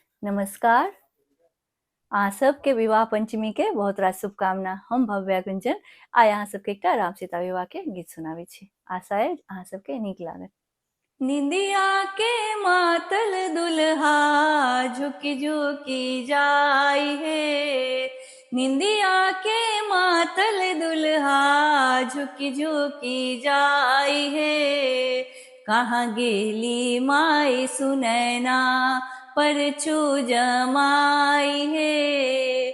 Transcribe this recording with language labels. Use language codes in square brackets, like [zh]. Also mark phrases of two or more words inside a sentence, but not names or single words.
[mai] नमस्कार। सबके विवाह पंचमी के बहुत रास शुभकामना। हम भव्या गुंजन आइ अहाँ सबके एकटा राम सीता विवाह के गीत सुनाबै छी। आशा है अहाँ सबके नीक लागत। निंदिया के मातल दुल्हा झुकी झुकी जाई है। निंदिया के मातल दुल्हा झुकी झुकी जाई है। कहाँ गेली माई सुनैना परचू जमाई है।